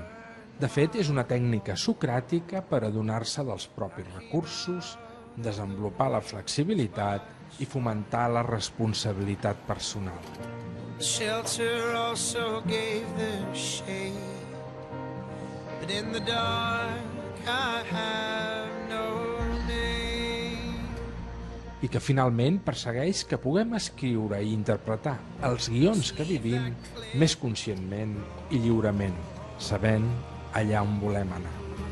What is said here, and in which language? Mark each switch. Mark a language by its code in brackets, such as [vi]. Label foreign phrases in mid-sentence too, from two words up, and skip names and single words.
[ca] De fet, és una tècnica socràtica per adonar-se dels propis recursos, desenvolupar la flexibilitat i fomentar la responsabilitat personal. [en] Shelter also gave them shade, but in the dark I have no name. [ca] I que finalment persegueix que puguem escriure i interpretar els guions que vivim més conscientment i lliurement, sabent allà on volem anar.